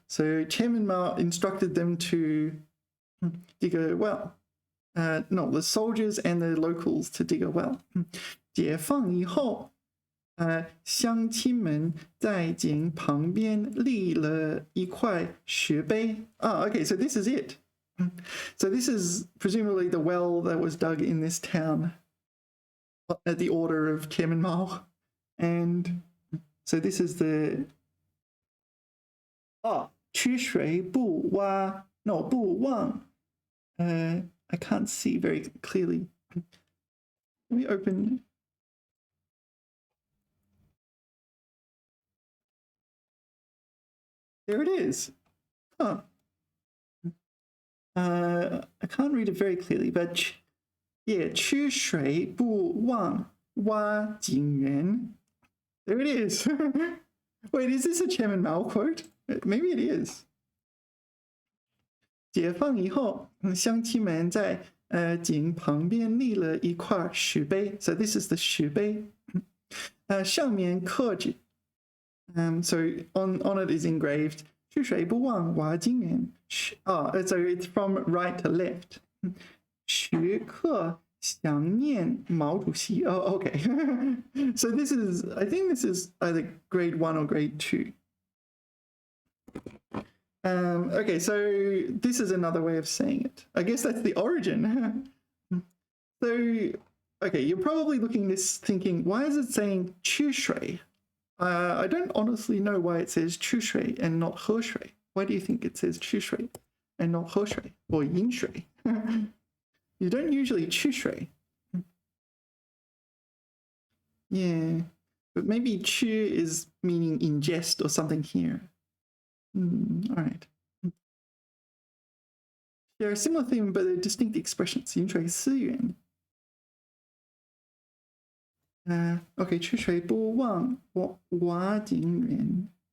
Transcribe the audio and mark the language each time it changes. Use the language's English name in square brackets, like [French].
[English] So Chairman Mao instructed them to dig a well. No, the soldiers and the locals to dig a well. [Chinese] 解放以后，乡亲们在井旁边立了一块石碑。 [English] Okay, so this is it. So this is presumably the well that was dug in this town at the order of Chairman Mao. And so this is the 取水不挖 no 不忘 I can't see very clearly. Let me open. There it is. I can't read it very clearly, but yeah, 取水不忘挖井人. There it is. Wait, is this a Chairman Mao quote? Maybe it is. [Chinese] 解放以后，乡亲们在井旁边立了一块石碑。 [English] So this is the 石碑。上面刻着， so on it is engraved 取水不忘挖井人。 So it's from right to left. [Chinese] 时刻想念毛主席。 Okay. [English] So this is, I think this is either grade 1 or grade 2. Okay, so this is another way of saying it. I guess that's the origin. So, okay, you're probably looking at this thinking, why is it saying 取水? I don't honestly know why it says 取水 and not 喝水. Why do you think it says 取水 and not 喝水 or 饮水? You don't usually 取水. Yeah, but maybe 取 is meaning ingest or something here. All right. They're a similar theme, but they're distinct expressions. [Chinese] 饮水思源. Okay, 取水不忘挖井人.